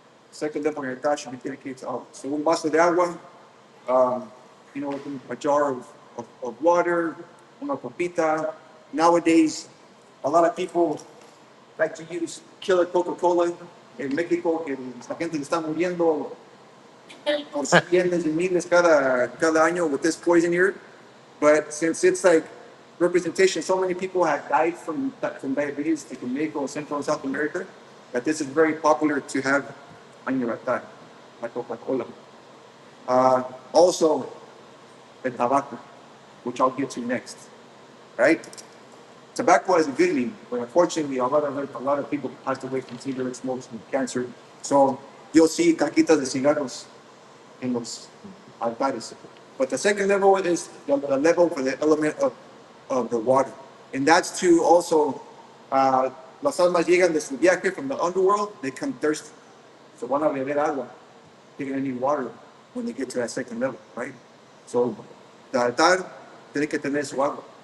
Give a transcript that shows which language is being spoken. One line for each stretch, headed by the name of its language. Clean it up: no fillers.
English: Second level of your should be dedicated to all. So
Spanish: un vaso de agua,
English: um, a jar of water,
Spanish: una copita.
English: Nowadays, a lot of people like to use killer Coca-Cola.
Spanish: En México, que la gente está muriendo por cientos y miles cada año
English: with this poison here. But since it's like representation, so many people have died from diabetes, like in Mexico, Central and South America, that this is very popular to have on your altar, like Coca-Cola. Also, the tobacco, which I'll get to next, right? Tobacco has a good name, but unfortunately, a lot of people passed away from cigarette smokes and cancer. So you'll see
Spanish: caquitas de cigarros
English: in los altares. But the second level is the level for the element of the water. And that's to also,
Spanish: las almas llegan de su viaje
English: from the underworld, they come thirsty. So
Spanish: van a beber agua.
English: They're going to need water when they get to that second level, right? So the altar
Spanish: tiene que tener su agua.